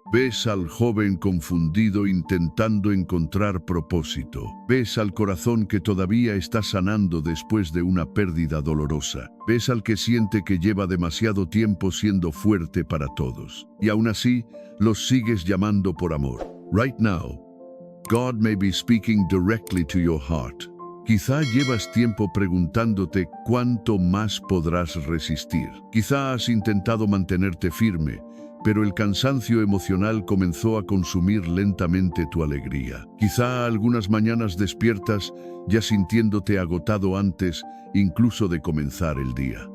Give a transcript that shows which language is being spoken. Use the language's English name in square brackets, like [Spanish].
[Spanish] Ves al joven confundido intentando encontrar propósito. Ves al corazón que todavía está sanando después de una pérdida dolorosa. Ves al que siente que lleva demasiado tiempo siendo fuerte para todos. Y aún así, los sigues llamando por amor. [English] Right now, God may be speaking directly to your heart. [Spanish] Quizá llevas tiempo preguntándote cuánto más podrás resistir. Quizá has intentado mantenerte firme, pero el cansancio emocional comenzó a consumir lentamente tu alegría. Quizá algunas mañanas despiertas ya sintiéndote agotado antes incluso de comenzar el día.